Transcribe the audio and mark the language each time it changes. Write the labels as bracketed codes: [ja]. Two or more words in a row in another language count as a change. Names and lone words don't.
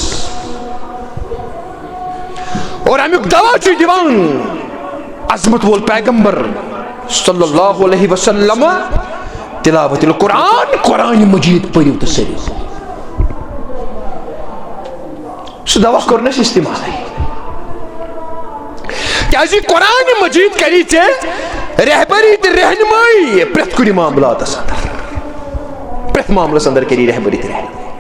[ks] اور امیُک دوا چھُ دِوان عظمت وول پیغمبر [ar] صلی اللہ علیہ وسلم تلاوت القرآن [ks] قرآن مجید پٔرِو تہٕ سٔرِو سُہ دوا کوٚر نہٕ اَسہِ استعمالٕے کیازِ قرآن مجید کری ژےٚ رہبری تہٕ رہنمٲیی پرٛٮ۪تھ کُنہِ معاملاتس انٛدر پرٛٮ۪تھ معاملس انٛدر کری رہبری تہٕ رہنمٲیی